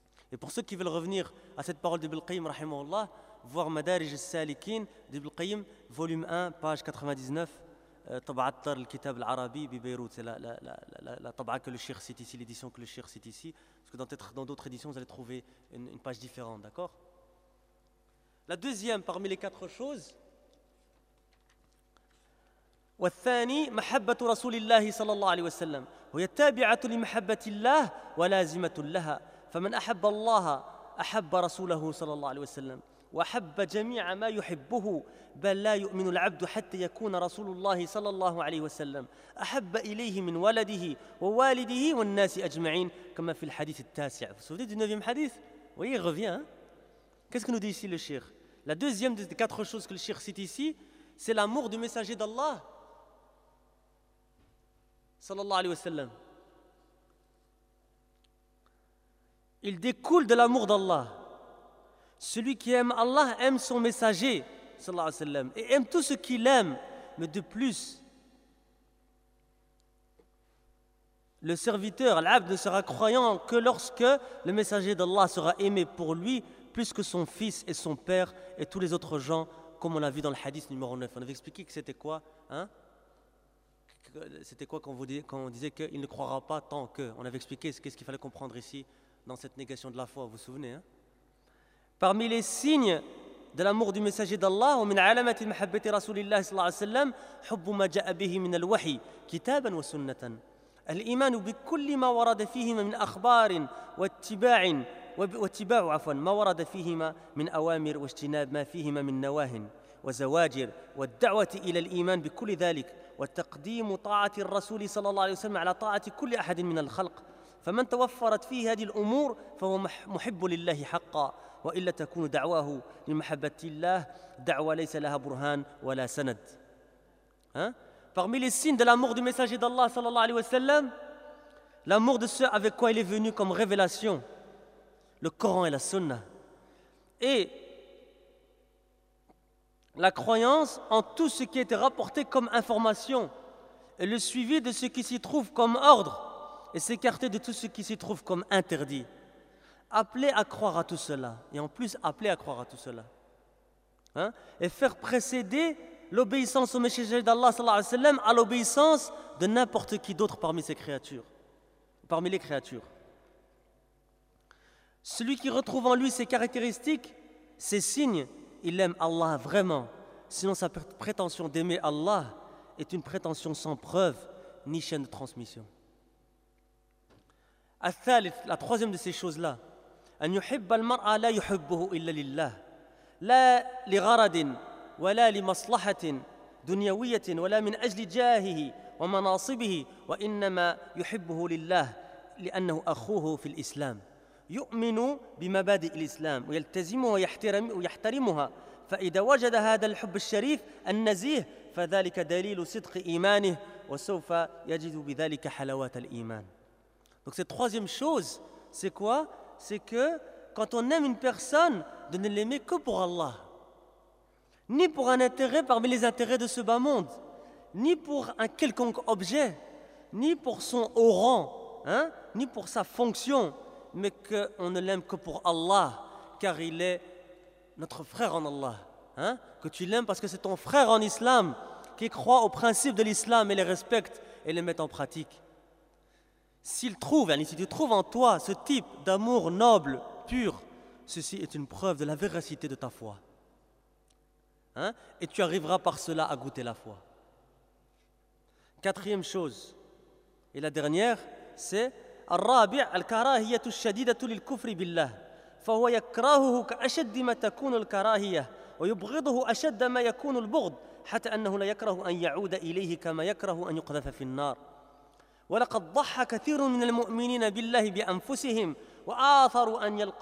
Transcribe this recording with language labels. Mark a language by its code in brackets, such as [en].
[fr] Et pour ceux qui veulent revenir à cette parole d'Ibn Qayyim, rahimahullah, voir Madarij al-Salikin d'Ibn Qayyim, volume 1, page 99, Taba'at Tar al-Kitab al-Arabi, bi Beyrouth. C'est la Taba'at que le Cheikh cite ici, l'édition que le Cheikh cite ici. Parce que dans d'autres éditions, vous allez trouver une page différente, d'accord? La deuxième parmi les quatre choses. [ar] والثاني محبة رسول الله صلى الله عليه وسلم هي تابعة لمحبة الله ولازمة لها. فمن أحب الله أحب رسوله صلى الله عليه وسلم وأحب جميع ما يحبه بل لا يؤمن العبد حتى يكون رسول الله صلى الله عليه وسلم أحب إليه من ولده ووالده والناس أجمعين كما في الحديث التاسع. سوديت النبي حديث وهي غبيا. [fr] Qu'est-ce que nous dit ici le Cheikh? La deuxième des quatre choses que le Cheikh cite ici, c'est l'amour du messager d'Allah صلى الله عليه وسلم. Il découle de l'amour d'Allah. Celui qui aime Allah aime son messager, sallallahu alayhi wa sallam, et aime tout ce qu'il aime. Mais de plus, Le serviteur, l'abd, ne sera croyant que lorsque le messager d'Allah sera aimé pour lui, plus que son fils et son père et tous les autres gens, comme on a vu dans le hadith numéro 9. On avait expliqué que c'était quoi, hein? C'était quoi quand on disait qu'il ne croira pas tant que. On avait expliqué ce qu'il fallait comprendre ici dans cette négation de la foi, vous vous souvenez, hein? Parmi les signes de l'amour du messager d'Allah, [ar] ومن علامات محبة رسول الله صلى الله عليه وسلم حب ما جاء به من الوحي كتابا وسنة الإيمان بكل ما ورد فيهما من أخبار واتباع عفوا ما ورد فيهما من أوامر واجتناب ما فيهما من نواهٍ وزواجر والدعوة إلى الإيمان بكل ذلك وتقديم طاعة الرسول صلى الله عليه وسلم على طاعة كل أحد من الخلق فمن توفرت فيه هذه الأمور فهو محب لله حقا وإلا تكون دعواه لمحبة الله دعوة ليس لها برهان ولا سند. [fr] Parmi les signes de l'amour du messager d'Allah sallallahu alayhi wa sallam, l'amour de ce avec quoi il est venu comme révélation, le Coran et la Sunna, et la croyance en tout ce qui était rapporté comme information, et le suivi de ce qui s'y trouve comme ordre, et s'écarter de tout ce qui s'y trouve comme interdit. Appeler à croire à tout cela, et en plus appeler à croire à tout cela, hein? Et faire précéder l'obéissance au messager d'Allah sallallahu alayhi wa sallam à l'obéissance de n'importe qui d'autre parmi ses créatures, parmi les créatures. Celui qui retrouve en lui ses caractéristiques, ses signes, il aime Allah vraiment. Sinon sa prétention d'aimer Allah est une prétention sans preuve ni chaîne de transmission. [ar] الثالث, [fr] la troisième de ces choses-là, [ar] أن يحب المرء لا يحبه إلا لله لا لغرض ولا لمصلحة دنيوية ولا من أجل جاهه ومناصبه وإنما يحبه لله لأنه أخوه في الإسلام يؤمن بمبادئ الإسلام ويلتزمها ويحترمها فإذا وجد هذا الحب الشريف النزيه فذلك دليل صدق إيمانه وسوف يجد بذلك حلاوة الإيمان. [fr] Donc cette troisième chose, c'est quoi? C'est que quand on aime une personne, de ne l'aimer que pour Allah, ni pour un intérêt parmi les intérêts de ce bas monde, ni pour un quelconque objet, ni pour son haut rang, hein, ni pour sa fonction, mais qu'on ne l'aime que pour Allah, car il est notre frère en Allah, hein, que tu l'aimes parce que c'est ton frère en Islam qui croit aux principes de l'Islam et les respecte et les met en pratique. S'il trouve, si tu trouves en toi ce type d'amour noble, pur, ceci est une preuve de la véracité de ta foi. Hein? Et tu arriveras par cela à goûter la foi. Quatrième chose, et la dernière, c'est [ar] الرابع الكراهية الشديدة للكفر بالله فهو يكرهه كأشد ما تكون الكراهية ويبغضه أشد ما يكون البغض حتى أنه لا يكره أن يعود إليه كما يكره أن يقذف في النار ولقد ضحى كثير من المؤمنين بالله بأنفسهم وآثروا أن